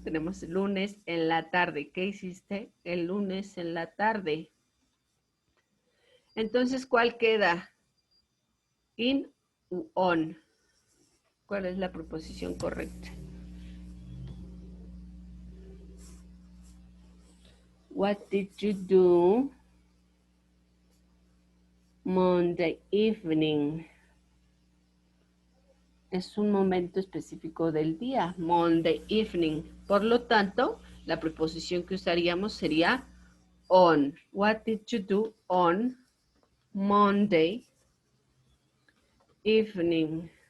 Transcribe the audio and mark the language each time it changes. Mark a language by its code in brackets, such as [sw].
[es] Tenemos lunes en la tarde. ¿Qué hiciste el lunes en la tarde? Entonces, ¿cuál queda? In u on. ¿Cuál es la preposición correcta? [en] What did you do Monday evening? [es] Es un momento específico del día, Monday evening. Por lo tanto, la preposición que usaríamos sería on. [en] What did you do on Monday evening?